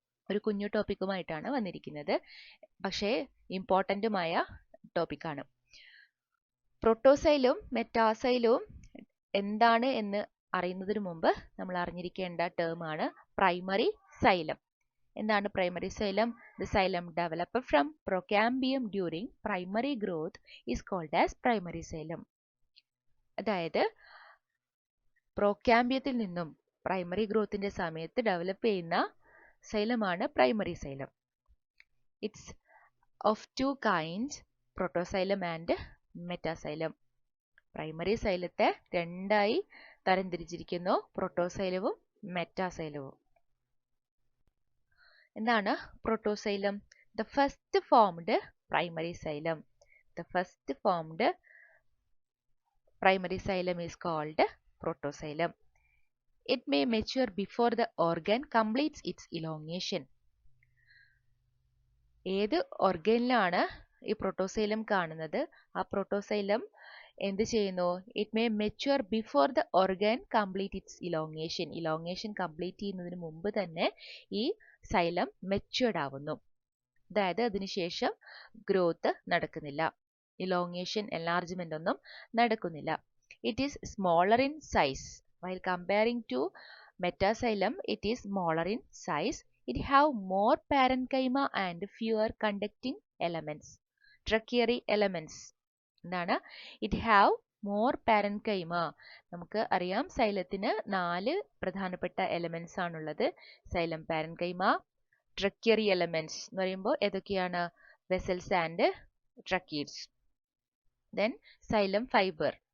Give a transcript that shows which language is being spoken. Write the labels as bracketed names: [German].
[Malayalam] ഒരു കുഞ്ഞു ടോപ്പിക്കുമായിട്ടാണ് വന്നിരിക്കുന്നത്, പക്ഷേ ഇമ്പോർട്ടൻറ്റുമായ ടോപ്പിക്കാണ്. പ്രോട്ടോസൈലവും മെറ്റാസൈലവും എന്താണ് എന്ന് അറിയുന്നതിന് മുമ്പ് നമ്മൾ അറിഞ്ഞിരിക്കേണ്ട ടേമാണ് പ്രൈമറി സൈലം. എന്താണ് primary xylem? [English] The xylem developed from procambium during primary growth is called as primary xylem. [Malayalam] അതായത് പ്രോകാമ്പിയത്തിൽ നിന്നും പ്രൈമറി ഗ്രോത്തിന്റെ സമയത്ത് ഡെവലപ്പ് ചെയ്യുന്ന സൈലമാണ് primary xylem. [English] It's of two kinds, protoxylem and metaxylem. [Malayalam] Primary സൈലത്തെ രണ്ടായി തരംതിരിച്ചിരിക്കുന്നു, പ്രോട്ടോസൈലവും മെറ്റാസൈലവും. എന്താണ് protoxylem? [English] The first formed primary xylem. The first formed primary xylem is called protoxylem. It may mature before the organ completes its elongation. [Malayalam] ഏത് ഓർഗനിലാണ് ഈ protoxylem കാണുന്നത്? ആ protoxylem എന്ത് ചെയ്യുന്നു? [English] It may mature before the organ complete its elongation. [Malayalam] Elongation complete ചെയ്യുന്നതിന് മുമ്പ് തന്നെ ഈ സൈലം മെച്യൂർഡ് ആവുന്നു. അതായത് അതിനുശേഷം ഗ്രോത്ത് നടക്കുന്നില്ല, ഇലോങ്ങേഷൻ എൻലാർജ്മെന്റ് ഒന്നും നടക്കുന്നില്ല. [English] It is smaller in size. While comparing to metaxylem, it is smaller in size. It have more parenchyma and fewer conducting elements, tertiary elements. [Malayalam] എന്താണ്? [English] It have more parenchyma. [Malayalam] നമുക്ക് അറിയാം സൈലത്തിന് 4 പ്രധാനപ്പെട്ട elements ആണുള്ളത്. Xylem parenchyma, tertiary elements എന്ന് പറയുമ്പോൾ ഏതൊക്കെയാണ്? [English] Vessels and tracheids. Then xylem fibre.